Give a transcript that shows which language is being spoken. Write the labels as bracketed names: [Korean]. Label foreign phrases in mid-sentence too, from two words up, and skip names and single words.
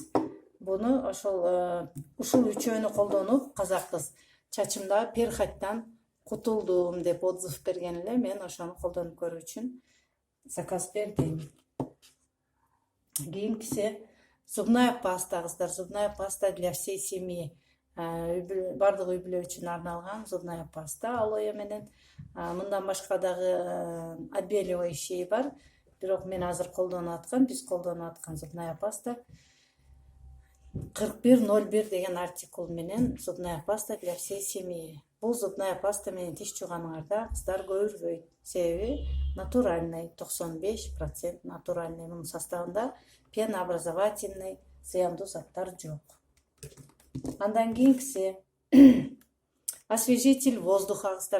[Kyrgyz] Буну ушул үчөөнү колдонуп, казак кыз чачымда перхаттан кутулдум деп отзыв берген эле. Мен ошону колдонуп көрүү үчүн заказ бердим. Кийинкиси [Russian] зубная паста, [Kyrgyz] кыздар. [Russian] Зубная паста для всей семьи. [Kyrgyz] Бардык үй бүлө үчүн арналган [Russian] зубная паста [Kyrgyz] алоэ менен. Мындан башка дагы отбеливающий бар. Бирок мен азыр колдонуп аткан, биз колдонуп аткан [Russian] зубная паста [Kyrgyz] 4101 деген артикул менен [Russian] зубная паста для всей семьи. [Kyrgyz] Бул [Russian] зубная паста [Kyrgyz] менен тиш жууганыңарда кыздар көбүрбөйт. Себеби натуральный, 95% натуральный. Мунун составында пенообразовательный, зыяндуу заттар жок. Андан кийинкиси [Russian] освежитель воздуха, [Kyrgyz] кыздар.